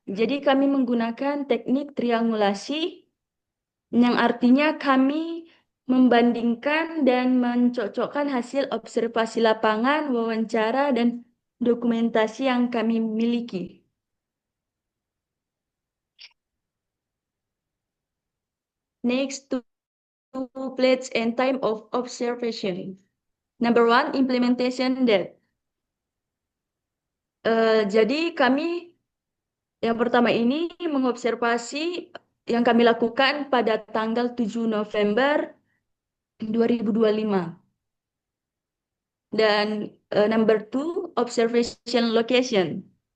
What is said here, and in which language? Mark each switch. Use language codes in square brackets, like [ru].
[id] Jadi kami menggunakan teknik triangulasi, yang artinya kami membandingkan dan mencocokkan hasil observasi lapangan, wawancara, dan dokumentasi yang kami miliki. [en] Next, to place and time of observation. Number 1, implementation date. [id] Jadi kami yang pertama ini mengobservasi yang kami lakukan pada tanggal 7 November 2025. [en] Dan number 2, observation location.